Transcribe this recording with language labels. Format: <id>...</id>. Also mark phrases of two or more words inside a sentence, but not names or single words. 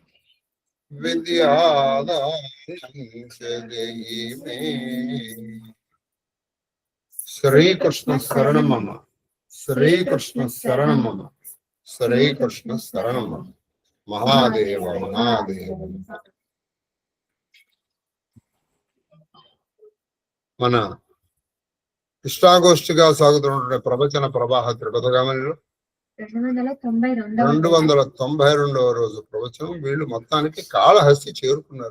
<sa>विद्यादानं च देहि मे श्रीकृष्ण शरणं मम श्रीकृष्ण शरणं मम श्रीकृष्ण शरणं मम महादेव महादेव</sa> <te>మన ఇష్టాగోష్ఠిగా సాగుతున్న ప్రవచన ప్రవాహ త్రిపథగామనిలో 292వ రోజు ప్రవచనం. వీళ్ళు మొత్తానికి కాళహస్తి చేరుకున్నారు.</te>